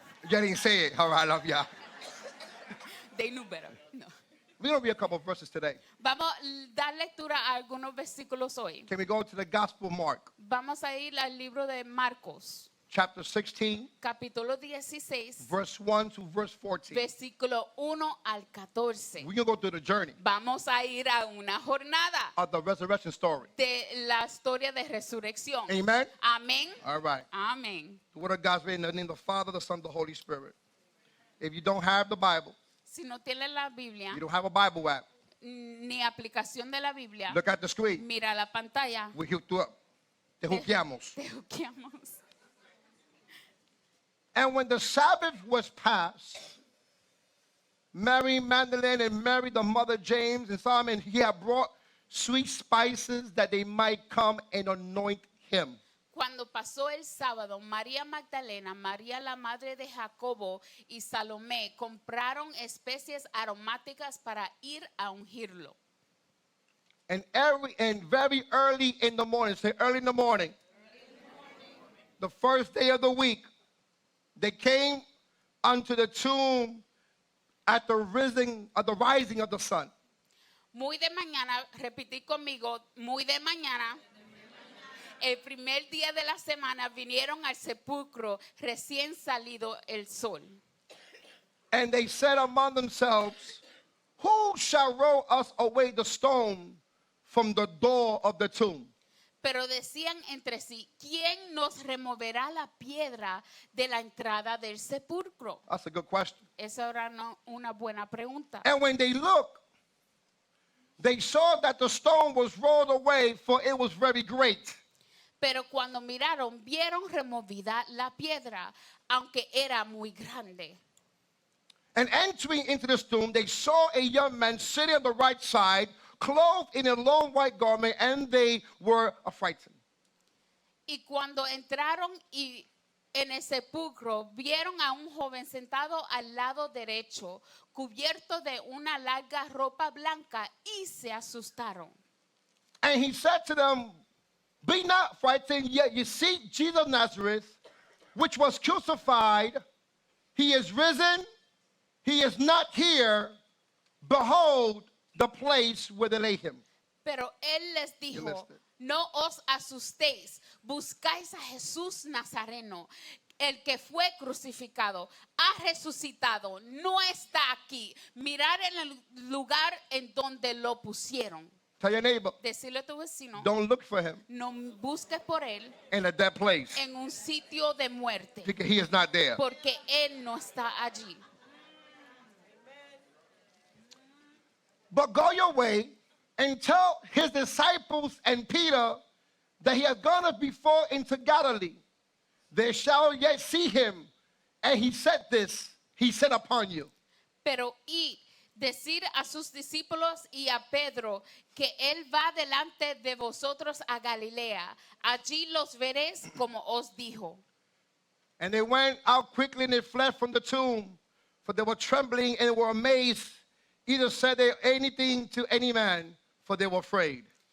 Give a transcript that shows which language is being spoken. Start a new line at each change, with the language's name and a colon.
English: You didn't say it. All right, I love y'all. They knew better. No. We're going to read a couple of verses today.
Spanish: Vamos a dar lectura a algunos versículos hoy.
English: Can we go to the Gospel of Mark,
Spanish: Vamos a ir al libro de Marcos,
English: chapter 16,
Spanish: capítulo 16,
English: verse 1 to verse 14.
Spanish: versículo 1 al 14.
English: We're going to go through the journey
Spanish: Vamos a ir a una jornada
English: of the resurrection story.
Spanish: de la historia de resurrección.
English: Amen?
Spanish: Amén.
English: All right.
Spanish: Amén.
English: The word of God's written in the name of the Father, the Son, the Holy Spirit. If you don't have the Bible,
Spanish: Si no tienes la Biblia
English: you don't have a Bible app,
Spanish: ni aplicación de la Biblia,
English: look at the screen.
Spanish: mira la pantalla.
English: We hooked you up.
Spanish: Te juqueamos. Te juqueamos.
English: And when the Sabbath was passed, Mary Magdalene and Mary, the mother of James and Simon, he had brought sweet spices that they might come and anoint him.
Spanish: Cuando pasó el sábado, María Magdalena, María la madre de Jacobo y Salomé compraron especies aromáticas para ir a ungirlo.
English: And very early in the morning, say early in the morning, the first day of the week, they came unto the tomb at the rising of the sun.
Spanish: Muy de mañana, repetí conmigo, muy de mañana, el primer día de la semana vinieron al sepulcro recién salido el sol.
English: And they said among themselves, who shall roll us away the stone from the door of the tomb?
Spanish: Pero decían entre sí, ¿quién nos removerá la piedra de la entrada del sepulcro?
English: That's a good question.
Spanish: Esa era una buena pregunta.
English: And when they looked, they saw that the stone was rolled away, for it was very great.
Spanish: Pero cuando miraron, vieron removida la piedra, aunque era muy grande.
English: And entering into this tomb, they saw a young man sitting on the right side, clothed in a long white garment, and they were affrighted.
Spanish: Y cuando entraron en el sepulcro, vieron a un joven sentado al lado derecho, cubierto de una larga ropa blanca, y se asustaron.
English: And he said to them, be not frightened, yet you see Jesus of Nazareth, which was crucified. He is risen. He is not here. Behold the place where they laid him.
Spanish: Pero él les dijo, no os asustéis, buscáis a Jesús Nazareno, el que fue crucificado, ha resucitado, no está aquí. Mirar en el lugar en donde lo pusieron.
English: Tell your neighbor,
Spanish: Decirle a tu vecino,
English: don't look for him
Spanish: no busques por él
English: in a dead place,
Spanish: en un sitio de muerte,
English: because he is not there.
Spanish: porque él no está allí.
English: But go your way and tell his disciples and Peter that he has gone up before into Galilee. They shall yet see him. And he said this, he said upon you.
Spanish: Pero y decir a sus discípulos y a Pedro que él va delante de vosotros a Galilea. Allí los veréis como os dijo.
English: And they went out quickly and they fled from the tomb, for they were trembling and were amazed. Either said they anything to any man, for they were afraid.